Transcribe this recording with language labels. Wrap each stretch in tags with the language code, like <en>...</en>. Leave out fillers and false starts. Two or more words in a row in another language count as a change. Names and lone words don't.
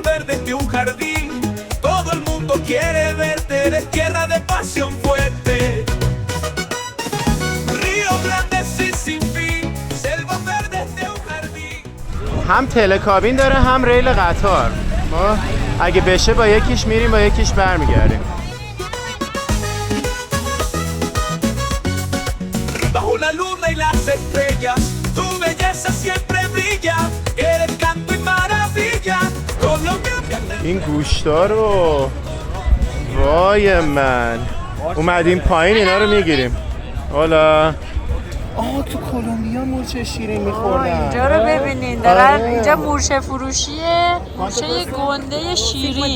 <es>verdes de un jardín, todo el mundo quiere verte, eres tierra de pasión fuerte. Ríos grandes y sin fin, selvas verdes de un jardín.</es> <fa>هم تلکابین داره هم ریل قطار. ما اگه بشه با یکیش میریم با یکیش برمیگردیم.</fa> <es>Bajo la luna y las estrellas, tu belleza siempre brilla, eres canto y maravilla.</es> <fa>این گوشتا رو وای من اومدیم پایین اینا رو میگیریم. حالا تو کلمبیا مورچه شیرین میخوردن. اینجا رو ببینین دارن اینجا مورچه فروشیه، مورچه گنده شیرین.</fa>